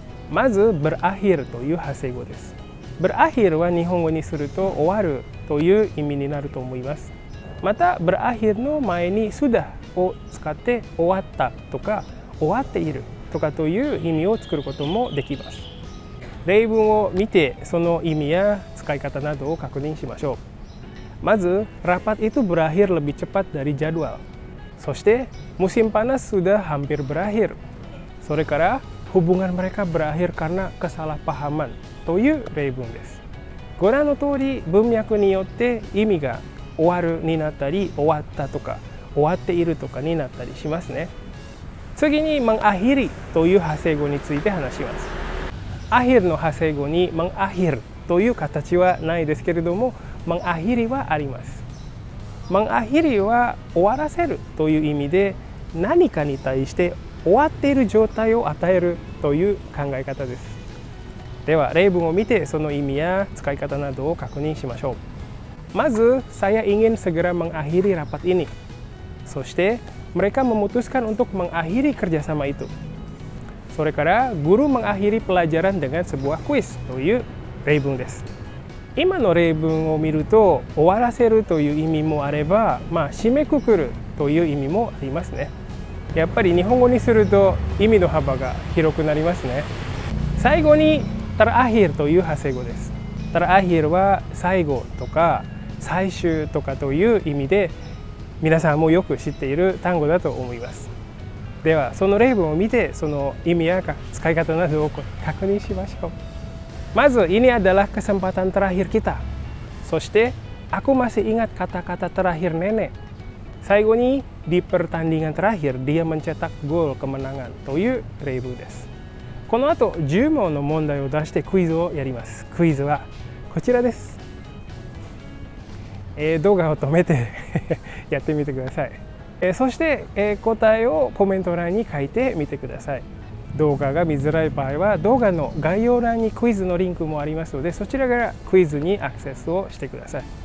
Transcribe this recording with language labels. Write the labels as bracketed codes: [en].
[ja] まずberakhirという派生語です。berakhirは日本語にすると終わるという意味になると思います。またberakhirの前にsudahを使って終わったとか終わっているとかという意味を作ることもできます。例文を見てその意味や使い方などを確認しましょう。 [id] まず、rapat itu berakhir lebih cepat dari jadwal。そして、musim panas sudah hampir berakhir。それから、 hubungan mereka berakhir karena kesalahpahaman [ja] という例文です。ご覧の通り文脈によって意味が終わるになったり終わったとか終わっているとかになったりしますね。次に mengakhiri という派生語について話します。 akhir の派生語に mengakhir という形はないですけれども mengakhiri はあります。 mengakhiri は終わらせるという意味で何かに対して終わっている状態を与えるという考え方です。では例文を見てその意味や使い方などを確認しましょう。 [id] まず、saya ingin segera mengakhiri rapat ini. そして、mereka memutuskan untuk mengakhiri kerjasama itu. それから、guru mengakhiri pelajaran dengan sebuah kuis [ja] という例文です。今の例文を見ると、終わらせるという意味もあれば、締めくくるという意味もありますね。やっぱり日本語にすると意味の幅が広くなりますね。最後に、terakhir という派生語です。terakhir は最後とか最終とかという意味で皆さんもよく知っている単語だと思います。ではその例文を見てその意味や使い方などを確認しましょう。 [id] まず ini adalah kesempatan terakhir kita。そして aku masih ingat kata-kata terakhir nenek。最後に di pertandingan terakhir dia mencetak gol kemenangan [ja] という例文です。この後10問の問題を出してクイズをやります。クイズはこちらです。動画を止めてやってみてください。そして、答えをコメント欄に書いてみてください。動画が見づらい場合は動画の概要欄にクイズのリンクもありますのでそちらからクイズにアクセスをしてください。